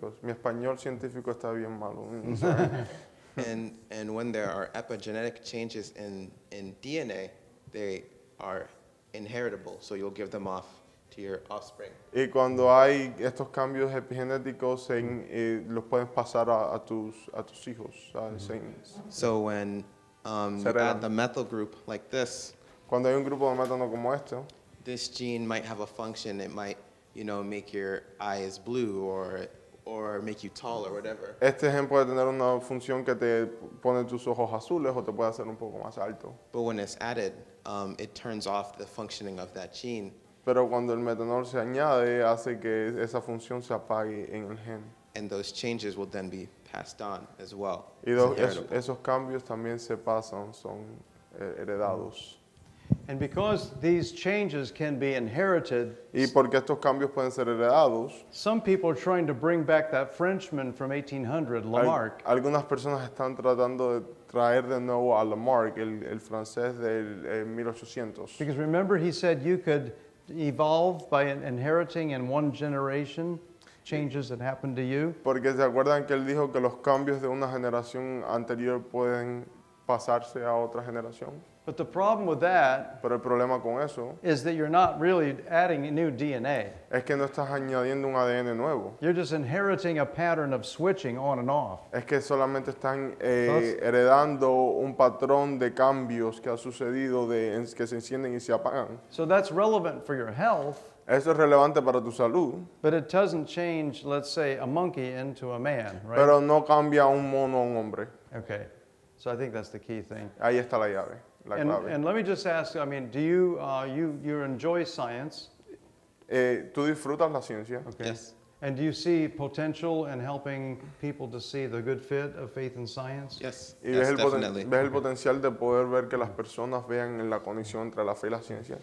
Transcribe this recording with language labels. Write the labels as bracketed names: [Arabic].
[Spanish] Mi español científico está bien malo. [English] Sorry. And when there are epigenetic changes in DNA, they are inheritable, so you'll give them off to your offspring. [Spanish] Y cuando hay estos cambios epigenéticos, los puedes pasar a tus hijos. [English] So when you add the methyl group like this, [Spanish] Cuando hay un grupo de metano como este, [English] this gene might have a function. It might, make your eyes blue or make you tall or whatever. [Spanish] este gen puede tener una función que te pone tus ojos azules o te puede hacer un poco más alto. [English] But when it's added, it turns off the functioning of that gene. [Spanish] Pero cuando el metanol se añade, hace que esa función se apague en el gen. [English] And those changes will then be passed on as well. [Spanish] Y [English] It's inheritable. [Spanish] esos cambios también se pasan, son heredados. [English] And because these changes can be inherited, [Spanish] Y porque estos cambios pueden ser heredados, [English] some people are trying to bring back that Frenchman from 1800, Lamarck. [Spanish] algunas personas están tratando de traer de nuevo a Lamarck, el francés del 1800. [English] Because remember, he said you could evolve by inheriting in one generation changes that happened to you. [Spanish] Porque se acuerdan que él dijo que los cambios de una generación anterior pueden pasarse a otra generación. [English] But the problem with that [Spanish] Pero el problema con eso [English] is that you're not really adding new DNA. [Spanish] es que no estás añadiendo un ADN nuevo. [English] You're just inheriting a pattern of switching on and off. [Spanish] Es que solamente están heredando un patrón de cambios que ha sucedido, que se encienden y se apagan. [English] So that's relevant for your health, [Spanish] Eso es relevante para tu salud, [English] but it doesn't change, let's say, a monkey into a man, right? [Spanish] pero no cambia un mono a un hombre. [English] Okay. So I think that's the key thing. [Spanish] Ahí está la llave, la clave. [English] And let me just ask, I mean, do you enjoy science? [Spanish] ¿Tú disfrutas la ciencia? [English] Okay. Yes. And do you see potential in helping people to see the good fit of faith and science? Yes. [Spanish] ¿Y [English] Yes, [Spanish] ves [English] definitely. [Spanish] ves el potencial de poder ver que las personas vean la conexión entre la fe y la ciencia?